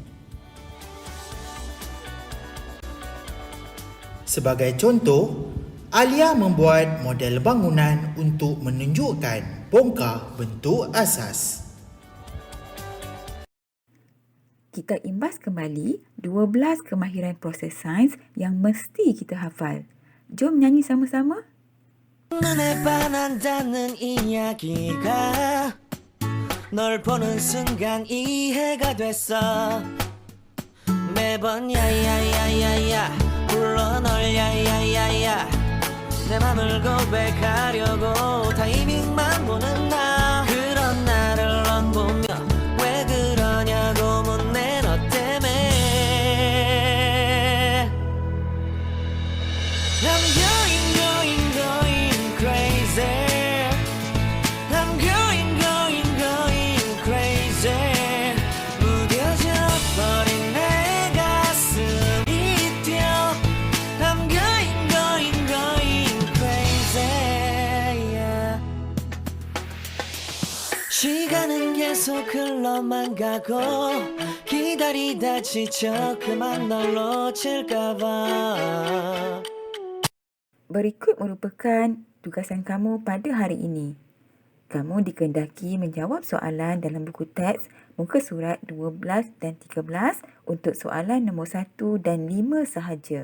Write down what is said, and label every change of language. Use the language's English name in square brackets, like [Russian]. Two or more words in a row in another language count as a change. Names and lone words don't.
[Malay] Sebagai contoh, Alia membuat model bangunan untuk menunjukkan bongkar bentuk asas. Kita imbas kembali 12 kemahiran proses sains yang mesti kita hafal. Jom nyanyi sama-sama. [Korean] 눈에 반한다는 이야기가 널 보는 순간 이해가 됐어. 매번 야야야야야 불러 널 야야야야 내 맘을 고백하려고 타이밍만 보는 나. 그런 나를 넌 보며 왜 그러냐고 묻네 너 때문에. [English] I'm going crazy. I'm going crazy. [Korean] 무뎌져 버린 내 가슴이 뛰어. [English] I'm going crazy. Yeah. [Korean] 시간은 계속 흘러만 가고 기다리다 지쳐 그만 널 놓칠까봐. [Malay] Berikut merupakan tugasan kamu pada hari ini. Kamu dikehendaki menjawab soalan dalam buku teks muka surat 12 dan 13 untuk soalan nombor 1 dan 5 sahaja.